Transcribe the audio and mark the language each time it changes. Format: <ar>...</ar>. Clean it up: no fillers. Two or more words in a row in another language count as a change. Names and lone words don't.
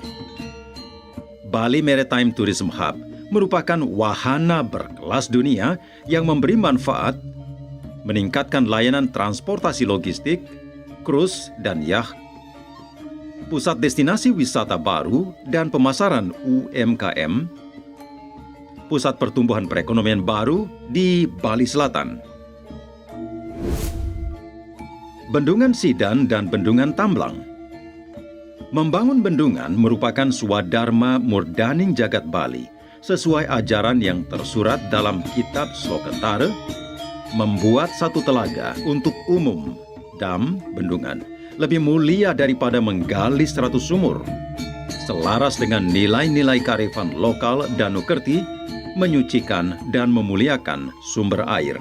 <id>Bali Maritime Tourism Hub merupakan wahana berkelas dunia yang memberi manfaat, meningkatkan layanan transportasi logistik, krus dan yacht, pusat destinasi wisata baru dan pemasaran UMKM, pusat pertumbuhan perekonomian baru di Bali Selatan. Bendungan Sidan dan Bendungan Tamblang. Membangun bendungan merupakan swadharma</id> <ban>murdaning jagat</ban> <id>Bali sesuai ajaran yang tersurat dalam kitab Sloketara, membuat satu telaga untuk umum, dam, bendungan, lebih mulia daripada menggali 100 sumur. Selaras dengan nilai-nilai kearifan lokal Danukerti, menyucikan dan memuliakan sumber air.</id>